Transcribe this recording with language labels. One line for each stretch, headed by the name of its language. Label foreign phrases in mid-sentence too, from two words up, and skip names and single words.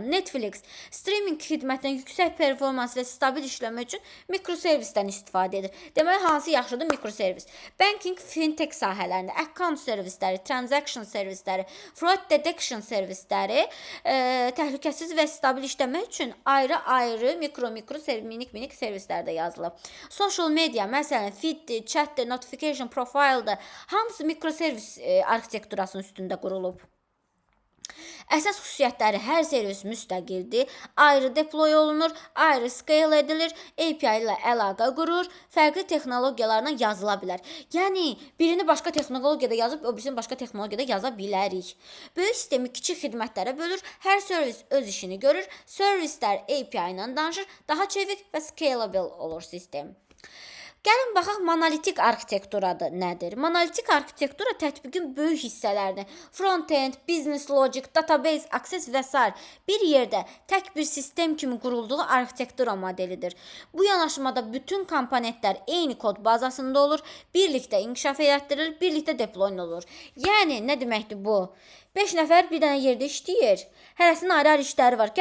Azerbaijani: Netflix streaming xidmətindən yüksək performans və stabil işləmə üçün mikroservisdən istifadə edir. Deməli, hansı yaxşıdır? Mikroservis.
English: Banking, fintech
Azerbaijani: sahələrində, account servisləri, transaction servisləri,
English: fraud detection
Azerbaijani: servisləri təhlükəsiz və stabil işləmək üçün ayrı-ayrı minik servislərdə yazılıb.
English: Social media,
Azerbaijani: məsələn, feed, chat,
English: notification profile-da
Azerbaijani: hamısı mikroservis arxitekturasının üstündə qurulub. Əsas xüsusiyyətləri hər servis müstəqildir, ayrı deploy olunur, ayrı scale edilir, API ilə əlaqə qurur, fərqli texnologiyalarla yazıla bilər. Yəni, birini başqa texnologiyada yazıb, o birisini başqa texnologiyada yaza bilərik. Böyük sistemi kiçik xidmətlərə bölür, hər servis öz işini görür, servislər API ilə danışır, daha çevik və scalable olur sistem. Gəlin baxaq, monolitik arxitekturadır nədir? Monolitik arxitektura tətbiqin böyük hissələrini,
English: front-end, business logic, database, access
Azerbaijani: və s. bir yerdə tək bir sistem kimi qurulduğu arxitektura modelidir. Bu yanaşmada bütün komponentlər eyni kod bazasında olur, birlikdə inkişaf etdirilir, birlikdə deploy olur. Yəni, nə deməkdir bu? 5 nəfər bir dənə yerdə işləyir. Hərəsinin ayrı-ayrı işləri var.